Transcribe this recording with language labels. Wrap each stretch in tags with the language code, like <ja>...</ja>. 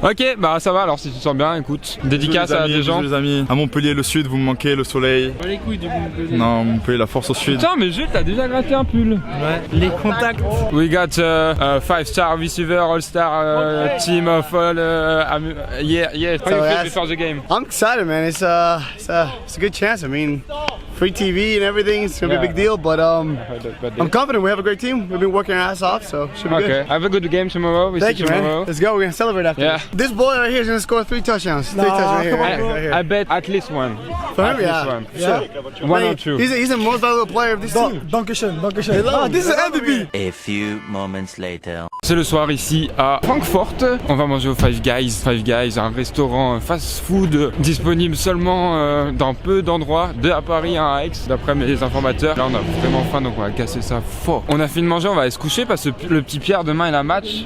<fr>Ok, bah ça va alors si tu te sens bien, écoute. Dédicace à des gens. Les amis. À Montpellier, le sud, vous me manquez, le soleil. Pas les couilles du Montpellier. Non, Montpellier, la force au sud. Putain, mais Jules, t'as déjà gratté un pull. Ouais. Les contacts.</fr> <en>We got 5-star receiver, all-star team of all. Yeah. How you feel before the game? I'm excited, man. It's a good chance. I mean, free TV and everything. It's gonna be a big deal, but I'm confident. We have a great team. We've been working our ass off, so should be good. Have a good game tomorrow. Thank you, man. Let's go. We're gonna celebrate after. Yeah. This boy right here is gonna score 3 touchdowns. 3 touchdowns right here. I bet at least one. For him, At least yeah. one. Sure. 1 or 2. He's the most valuable player of this team.</en> <de>Dankeschön.</de> <en>Ah, this is MVP. A few moments later.</en> <fr>C'est le soir ici à Francfort. On va manger au Five Guys. Five Guys, un restaurant fast-food disponible seulement dans peu d'endroits, 2 à Paris, 1 à Aix, d'après mes informateurs. Là, on a vraiment faim, donc on va casser ça fort. On a fini de manger, on va aller se coucher parce que le petit Pierre demain il a match.</fr>